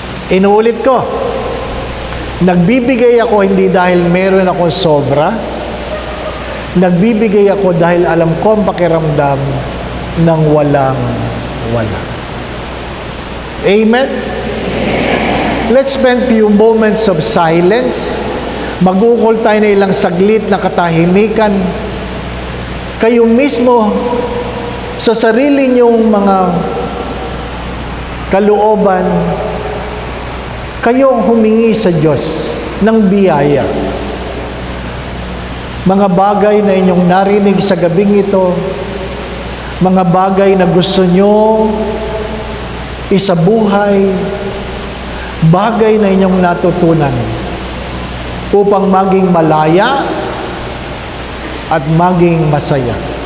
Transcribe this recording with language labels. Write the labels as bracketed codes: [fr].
[tl] Inuulit ko, nagbibigay ako hindi dahil meron akong sobra, nagbibigay ako dahil alam ko ang pakiramdam ng walang-wala. Amen? [en] Let's spend few moments of silence. [tl] Mag-ukol tayo na ilang saglit na katahimikan. Kayo mismo, sa sarili niyong mga kalooban, kayo humingi sa Diyos ng biyaya. Mga bagay na inyong narinig sa gabing ito, mga bagay na gusto nyo isabuhay, bagay na inyong natutunan upang maging malaya at maging masaya.